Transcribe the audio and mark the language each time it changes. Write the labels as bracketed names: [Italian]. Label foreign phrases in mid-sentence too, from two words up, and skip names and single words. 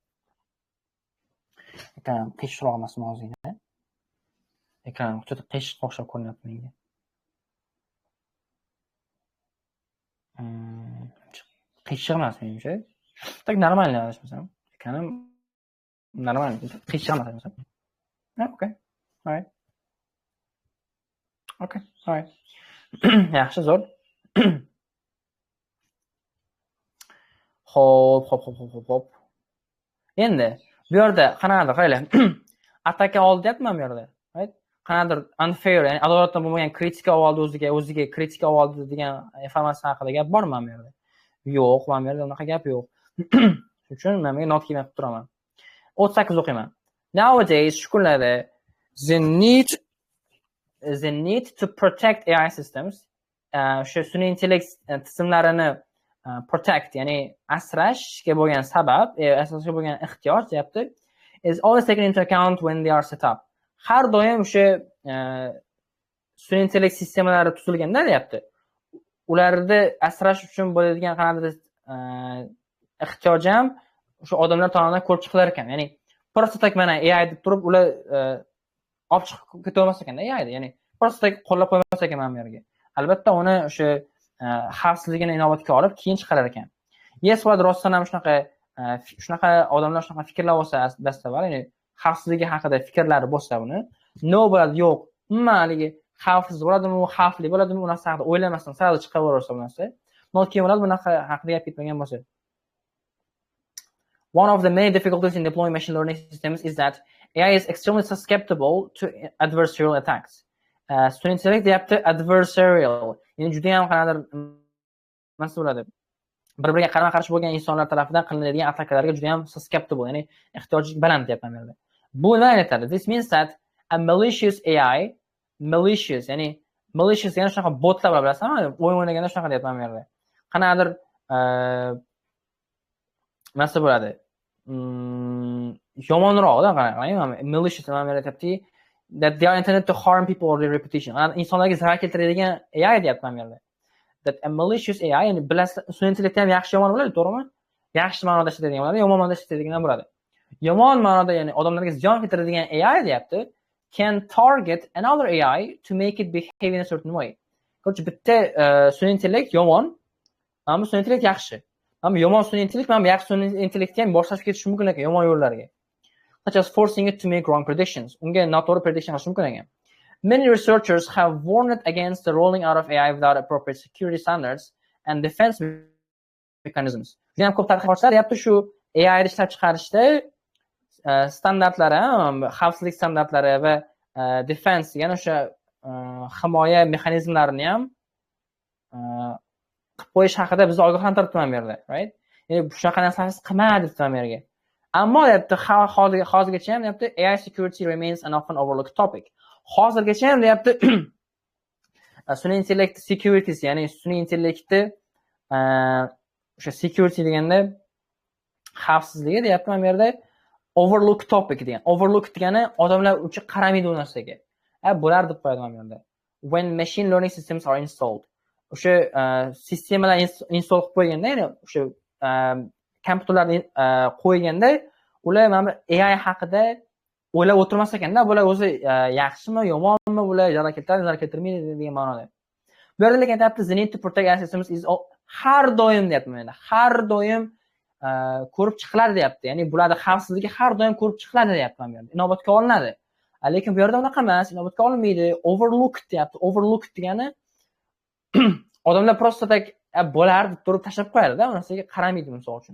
[Uzbek] Ekran qiyshroq emas mavzuyda. Ekran juda qiyshiq o'xshab ko'rinyapti menga. Qiyshiq emas menimcha. [Russian] Так нормально [Uzbek] adashmasam. Ekran normal, qiyshiq emas adashmasam. [English] Okay. All right. Okay. All right. [Uzbek] Yaxshi, zo'r. Hop. Endi bu yerda qanaqadir qaranglar. Ataka oldi deyapman bu yerda. [English] Right? [Uzbek] Qanaqadir unfair, ya'ni adolatdan bo'lmagan kritika oldi o'ziga kritika oldi degan informatsiya haqida gap bormi bu yerda? Yo'q, bu yerda unaqa gap yo'q. Shuning uchun men not kelib turaman. [English] 38 o'qiyman. Nowadays, [Uzbek] shu kunlarda [English] the need to protect AI systems, [Uzbek] shu sun'iy intellekt tizimlarini protect, ya'ni asrashga bo'lgan sabab, asrashga bo'lgan ehtiyoj deyapti, [English] is always taken into account when they are set up. [Uzbek] Har doim o'sha sun'iy intellekt sistemalari tuzilganda deyapti, ularni asrash uchun bo'ladigan qanaqadir ehtiyoj ham o'sha odamlar tomonidan ko'rib chiqilar ekan. Ya'ni [Russian] просто так [Uzbek] mana AI deb turib ular olib chiqib ketaolmas ekanda AI-da, ya'ni [Russian] просто так [Uzbek] qo'llab qo'ymas ekan mana bu yerga. Albatta uni o'sha xavfsizligini inobatga olib keyin chiqarar ekan. Yes, va rostdan ham shunaqa odamlar shunaqa fikrlar bo'lsa dastavval, ya'ni xavfsizligi haqida fikrlari bo'lsa buni, no bo'ladi yo'q. Haligi xavfsiz bo'ladimi, xavfli bo'ladimi, uni haqida o'ylamasdan sirali chiqaversa bu narsa. Not keyin bo'ladi bunaqa haqida gap ketmagan bo'lsa. [English] One of the main difficulties in deploying machine learning systems is that AI is extremely susceptible to adversarial attacks. [Uzbek] Sun'iy intellekt deyapti adversarial, ya'ni juda ham qanaqadir nima bo'ladi? Bir-biriga qarama-qarshi bo'lgan insonlar tomonidan qilinadigan attakalarga juda ham susceptible, ya'ni ehtiyojlik baland deyapman men. Bu nima aytadi? [English] This means that a malicious AI, [Uzbek] ya'ni malicious ya'ni shunaqa botlar bor, bilasizmi? O'yin o'ynaganda shunaqa deyapman men. Qanaqadir nima bo'ladi? Yomonroqda qarang, malicious nima aytayapti? [English] That they are intended to harm people or their reputation. [Uzbek] Insonlarga zarar keltiradigan AI deyapman men. [English] That a malicious AI, [Uzbek] ya'ni bilasiz, sun'iy intellekt ham yaxshi yomon bo'ladi, to'g'rimi? Yaxshi ma'noda ishlatadigan bo'ladi, yomon ma'noda ishlatadigan bo'ladi. Yomon ma'noda, ya'ni odamlarga ziyon keltiradigan AI deyapti, [English] can target another AI to make it behave in a certain way. [Uzbek] Korchi bitta sun'iy intellekt yomon, ammo sun'iy intellekt yaxshi. Ammo yomon sun'iy intellekt ham yaxshi sun'iy intellektni ham boshlab ketishi mumkin ekan yomon yo'llarga. [English] Such as forcing it to make wrong predictions. [Uzbek] Unga noto'g'ri prediction qilish mumkin ekan. [English] Many researchers have warned against the rolling out of AI without appropriate security standards and defense mechanisms. [Uzbek] Juda ham ko'p tadqiqotchilar deyapti shu AI ishlab chiqarishda standartlari, xavfsizlik standartlari va defense, ya'ni o'sha himoya mexanizmlarini ham qilib qo'yish haqida bizni ogohlantiribman bu yerda, right? Ya'ni shunaqa narsalarni qilma debman bu yerga. Ammo deyapti hozirgacha ham deyapti [English] AI security remains an often overlooked topic. [Uzbek] Hozirgacha ham deyapti sun'iy intellekt securities, ya'ni sun'iy intellektni o'sha security deganda xavfsizligi deyapti mana bu yerda [English] overlook topic [Uzbek] degan. Overlook degani odamlar uchun qaramaydi u narsaga. Bo'lar deb qo'yadi mana bu yerda. [English] When machine learning systems are installed. [Uzbek] O'sha sistemalar install qilib qo'yganda, ya'ni o'sha kompyuterlarni qo'yganda ular mana AI haqida o'ylab o'tirmas ekanda, bular o'zi yaxshimi, yomonmi, bular zarar keltiradi, zarar keltirmaydi degan ma'noda. Bu yerda lekin aytibdi, [English] the need to protect AI systems is [Uzbek] har doim deyapti mana. Har doim ko'rib chiqiladi deyapti. Ya'ni bularni xavfsizligi har doim ko'rib chiqiladi deyapti mana bu yerda. Inobatga olinadi. Lekin bu yerda unaqa emas, inobatga olinmaydi. Overlooked deyapti. Overlooked degani odamlar [Russian] просто так [Uzbek] bo'lar deb turib tashlab qo'yadi-da, u narsaga qaramaydi misol uchun.